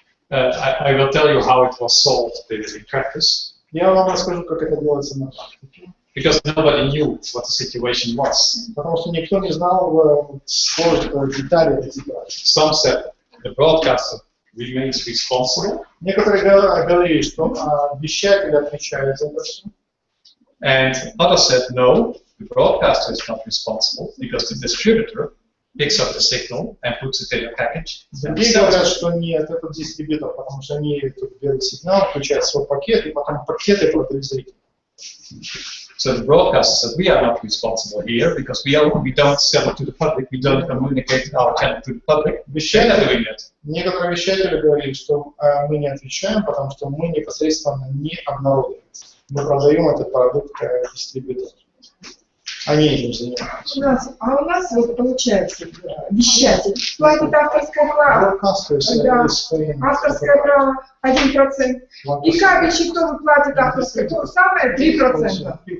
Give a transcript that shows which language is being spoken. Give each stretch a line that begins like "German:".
English: I will tell you how it was solved in practice.
Russian: Я вам расскажу, как это делается на практике.
English: Because nobody knew what the situation was.
Russian: Потому что никто не знал детали этой ситуации.
English: Some said the broadcaster remains responsible.
Russian: Некоторые говорили, что вещатель отвечает за это все.
English: And others said no, the broadcaster is not responsible because the distributor picks up the signal and puts it in a package.
Russian: Другие говорят, что нет, это дистрибьютор, потому что они тут берут сигнал, включают свой пакет, и потом пакеты продают зрителям.
English: So the broadcaster said, we are not responsible here because we don't sell it to the public, we don't communicate our channel to the public.
Russian: Некоторые вещатели говорили, что мы не отвечаем, потому что мы непосредственно не обнародуем. Мы продаем этот продукт дистрибьютору. Они этим занимаются. У нас вот получается, вещатель платит авторское право, авторское право 1%, и кабельщик тоже платит авторское, то же самое 3%.